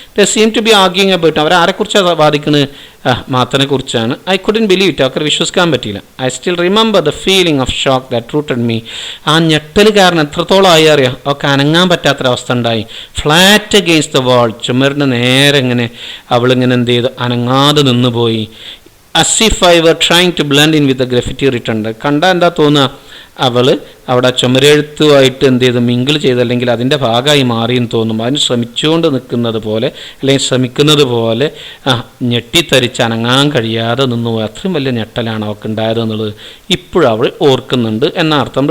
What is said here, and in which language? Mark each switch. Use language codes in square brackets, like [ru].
[en] They seem to be arguing about. [ml] അവരാരെക്കുറിച്ചാണ് വാദിക്കുന്നത്? മാത്തനെ കുറിച്ചാണ്. [en] I couldn't believe it. [ml] അവർക്ക് വിശ്വസിക്കാൻ പറ്റിയില്ല. [en] I still remember the feeling of shock that rooted me. [ml] ആ ഞെട്ടൽ കാരണം എത്രത്തോളം ആയി അറിയാം. അവൾക്ക് അനങ്ങാൻ പറ്റാത്തൊരവസ്ഥ ഉണ്ടായി. [en] flat against the wall, [ml] ചുമരിന് നേരെ ഇങ്ങനെ അവളിങ്ങനെ എന്ത് ചെയ്തു? അനങ്ങാതെ നിന്നുപോയി. [en] as if I were trying to blend in with the graffiti written. [ml] കണ്ടാൽ എന്താ തോന്നുക? അവൾ അവിടെ ചുമരെഴുത്തുമായിട്ട് എന്ത് ചെയ്ത് മിങ്കിൾ ചെയ്ത്, അല്ലെങ്കിൽ അതിൻ്റെ ഭാഗമായി മാറിയെന്ന് തോന്നും. അതിന് ശ്രമിച്ചുകൊണ്ട് നിൽക്കുന്നത് പോലെ, അല്ലെങ്കിൽ ശ്രമിക്കുന്നത് പോലെ ഞെട്ടിത്തരിച്ച് അനങ്ങാൻ കഴിയാതെ നിന്നു. അത്രയും വലിയ ഞെട്ടലാണ് അവൾക്ക് ഉണ്ടായതെന്നുള്ളത് ഇപ്പോഴും അവൾ ഓർക്കുന്നുണ്ട് എന്ന അർത്ഥം.